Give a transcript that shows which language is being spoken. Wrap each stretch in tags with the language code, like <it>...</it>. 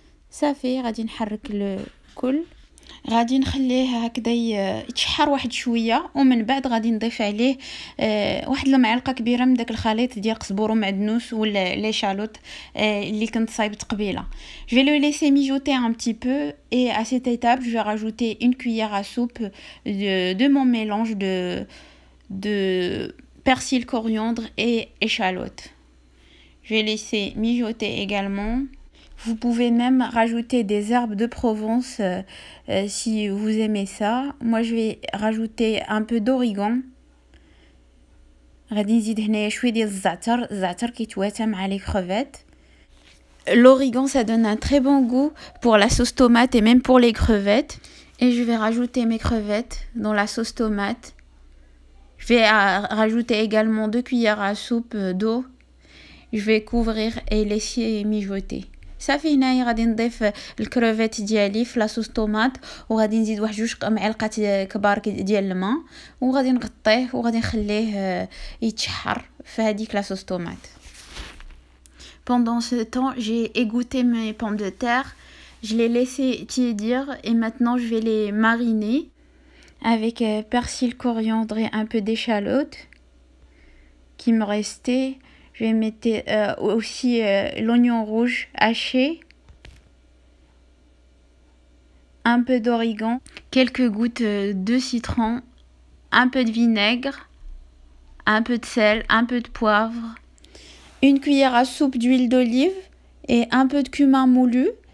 <ar>صافي غادي نحرك الكل، غادي نخليه هكذا يتشحر واحد شويه، ومن بعد غادي نضيف عليه واحد المعلقه كبيره من داك الخليط ديال قزبور ومعدنوس ولا لي شالوت اللي كنت صايبت قبيله.</ar> <fr>Je vais le laisser mijoter un petit peu et à cette étape je vais rajouter une cuillère à soupe de mon mélange de persil, coriandre et échalote. Je vais laisser mijoter également. Vous pouvez même rajouter des herbes de Provence si vous aimez ça. Moi je vais rajouter un peu d'origan.</fr> <ar>غادي نزيد هنايا شويه ديال الزعتر كيتواتى مع لي crevettes.</ar> <fr>L'origan ça donne un très bon goût pour la sauce tomate et même pour les crevettes. Et je vais rajouter mes crevettes dans la sauce tomate. Je vais rajouter également 2 cuillères à soupe d'eau. Je vais couvrir et laisser mijoter.</fr> <ar>صافي هنايا غادي نضيف الكروفيت ديالي في لاصوص طوماط، وغادي نزيد واحد 2 معالق كبار ديال الماء، وغادي نغطيه وغادي نخليه يتشحر في هذيك لاصوص طوماط.</ar> <fr>Pendant ce temps, j'ai égoutté mes pommes de terre, je les laissé tiédir et maintenant je vais les mariner avec persil, coriandre et un peu d'échalote qui me restait. Je vais mettre aussi l'oignon rouge haché, un peu d'origan, quelques gouttes de citron, un peu de vinaigre, un peu de sel, un peu de poivre, une cuillère à soupe d'huile d'olive et un peu de cumin moulu.</fr>